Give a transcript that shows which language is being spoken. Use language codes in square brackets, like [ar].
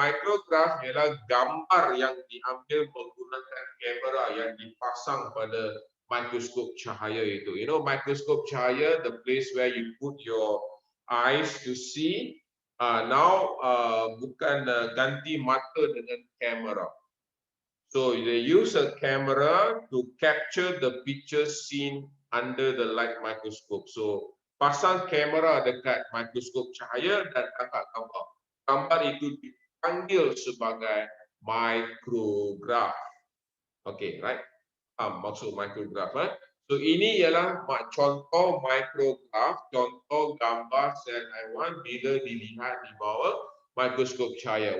[ms] Micrograph ialah gambar yang diambil menggunakan kamera yang dipasang pada mikroskop cahaya itu. [en] You know, [ms] mikroskop cahaya, [en] the place where you put your eyes to see. [ms] Now bukan ganti mata dengan kamera. [en] So they use a camera to capture the picture seen under the light microscope. [ms] So pasang kamera dekat mikroskop cahaya dan tangkap gambar. Gambar itu dipanggil sebagai micrograph. [en] Okay, right? [ms] Maksud micrograph. So ini ialah contoh micrograph, contoh gambar sel haiwan bila dilihat di bawah mikroskop cahaya.